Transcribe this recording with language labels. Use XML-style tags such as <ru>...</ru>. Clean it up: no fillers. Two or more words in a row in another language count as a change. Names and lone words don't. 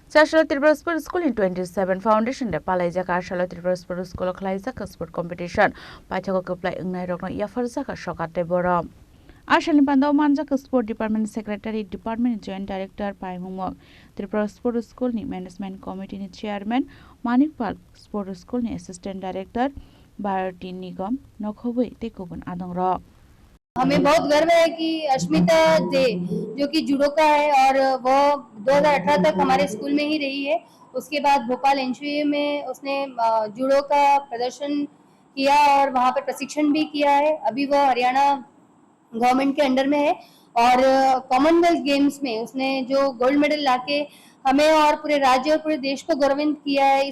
<trp>Sashala Tripura Sport School in 27 Foundation de Palaijaka Shala Tripura Sport School Klaizaka</trp> <en>Sport Competition</en> <trp>Paithako Kuplai Ungnai Rokno Yafarzaka Shokate Borom Ashali Pandau Manjaka</trp> <en>Sport Department Secretary Department Joint Director</en> <trp>Paimumok Tripura Sport School ni</trp> <en>Management Committee</en> <trp>ni Chairman Manikpal Sport School ni</trp> <en>Assistant Director</en> <trp>Bharati Nigam Nokhobui Tekubun Adongrok</trp> <hi>हमें बहुत गर्व है कि अश्मिता दे जो कि जूडो का है और वो 2018 तक हमारे स्कूल में ही रही है। उसके बाद भोपाल एनसीए में उसने जूडो का प्रदर्शन किया और वहाँ पर प्रशिक्षण भी किया है। अभी वो हरियाणा गवर्नमेंट के अंडर में है और कॉमनवेल्थ गेम्स में उसने जो</hi> <en>gold medal</en> <hi>लाके हमें और पूरे राज्य और पूरे देश को गौरवान्वित किया है।</hi>